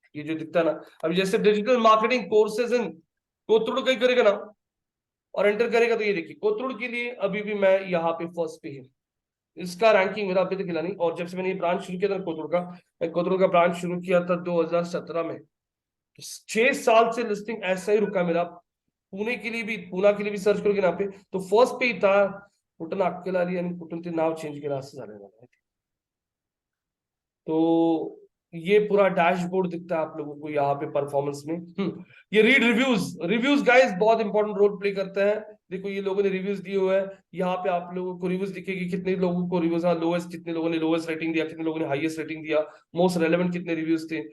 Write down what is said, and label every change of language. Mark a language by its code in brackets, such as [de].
[hi] ये जो दिखता है ना, अभी जैसे digital marketing courses in Kothrud कहीं करेगा ना और एंटर करेगा, तो ये देखिए कोथरूड के लिए अभी भी मैं यहाँ पे फर्स्ट पे हूँ। इसका रैंकिंग मेरा अभी तक हिला नहीं, और जब से मैंने ये ब्रांच शुरू किया था कोथरूड का, मैं कोथरूड का ब्रांच शुरू किया था 2017 में, 6 साल से लिस्टिंग ऐसा ही रुका मेरा। पुणे के लिए भी, पुणे के लिए भी सर्च करोगे ना पे, तो फर्स्ट पे ही था [mr] कुठून अक्कल आली आणि कुठून ते नाव चेंज केलं असं झालेलं आहे। [hi] तो ये पूरा डैशबोर्ड दिखता है आप लोगों को यहाँ पे परफॉर्मेंस में। ये रीड रिव्यूज, रिव्यूज गाइस बहुत इंपॉर्टेंट रोल प्ले करते हैं। देखो ये लोगों ने रिव्यूज दिए हुए हैं, यहाँ पे आप लोगों को रिव्यूज दिखेगी, कितने लोगों को रिव्यूज, हाँ लोएस्ट, कितने लोगों ने लोएस्ट रेटिंग दिया, कितने लोगों ने हाईएस्ट रेटिंग दिया, मोस्ट रेलेवेंट कितने रिव्यूज थे।